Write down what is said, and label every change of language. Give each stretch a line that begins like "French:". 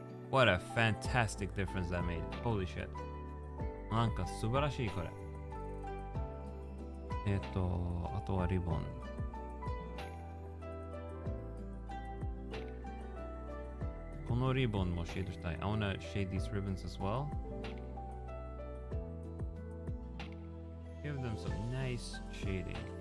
English: What a fantastic difference that made. Holy shit.
Japanese: なんか素晴らしいこれ。あとはリボン。このリボンもシェードしたい。
English: I wanna shade these ribbons as well. Give them some nice shading.